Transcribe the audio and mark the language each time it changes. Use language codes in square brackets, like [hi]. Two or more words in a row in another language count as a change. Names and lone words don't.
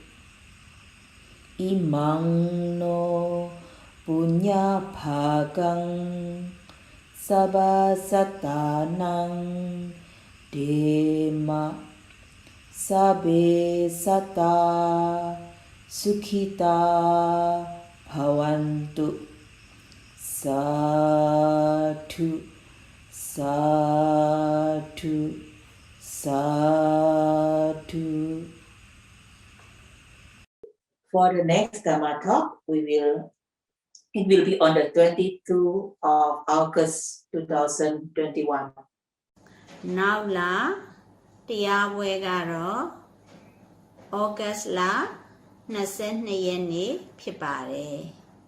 [pi] imang no punya bhagang sabasatanang dema sabe sata sukhita bhavantu sadhu sadhu Sadhu. [en] For the next Dhammatalk, it will be on the 22nd of August 2021. [my] နောက်လာတရားပွဲကတော့ August လ22ရက်နေ့ဖြစ်ပါတယ်